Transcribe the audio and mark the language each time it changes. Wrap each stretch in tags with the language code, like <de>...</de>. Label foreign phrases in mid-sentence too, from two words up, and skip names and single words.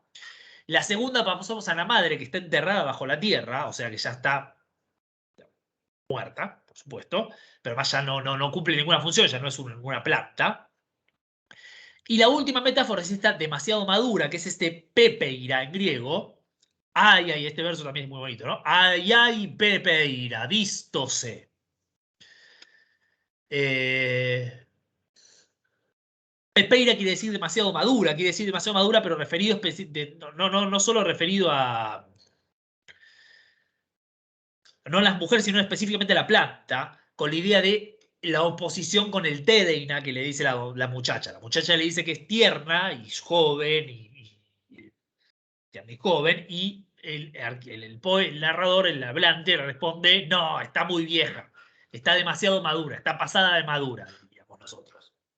<es>La segunda pasamos a la madre, que está enterrada bajo la tierra, o sea que ya está muerta, por supuesto, pero más ya no cumple ninguna función, ya no es una planta. Y la última metáfora es esta demasiado madura, que es este pepeira en griego. Este verso también es muy bonito, ¿no?</es> <el>Pepeira, dístose.</el> <es>Pepeira quiere decir demasiado madura, pero referido no solo referido a no a las mujeres, sino específicamente a la planta, con la idea de la oposición con el Tedeina que le dice la muchacha. La muchacha le dice que es tierna y joven, tierna y joven, y el narrador, el hablante, responde, no, está muy vieja, está demasiado madura, está pasada de madura, diríamos nosotros.</es>